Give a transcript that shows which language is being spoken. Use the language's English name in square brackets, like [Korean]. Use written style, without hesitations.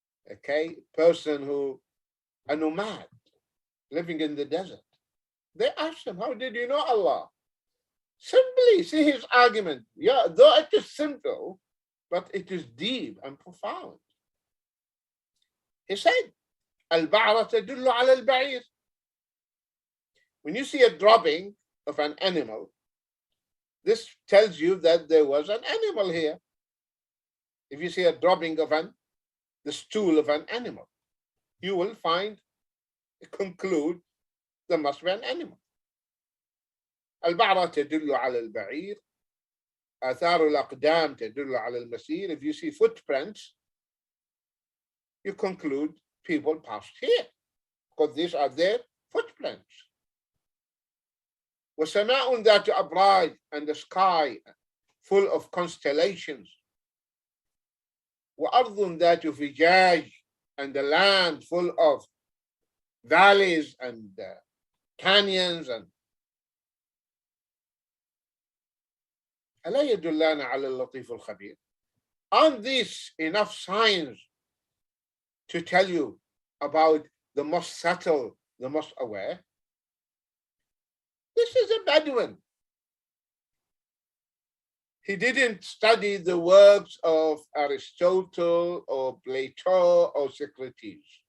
[English] okay, person who, a nomad, living in the desert. They asked him, how did you know Allah? Simply, see his argument. Yeah, though it is simple, but it is deep and profound. [Arabic] He said, البعرة تدل على البعير. [English] When you see a dropping of an animal, this tells you that there was an animal here. If you see a dropping of the stool of an animal, you will conclude there must be an animal. [Arabic] البعرة تدل على البعير. آثار الأقدام تدل على المسير. [English] If you see footprints, you conclude people passed here because these are their footprints. [Arabic] وسماء ذات أبراج, [English] and the sky full of constellations. [Arabic] وأرض ذات فجاج, [English] and the land full of valleys and canyons. [Arabic] And ألا يدلان على اللطيف الخبير? [English] Aren't these enough signs to tell you about the most subtle, the most aware? This is a Bedouin. He didn't study the works of Aristotle or Plato or Socrates.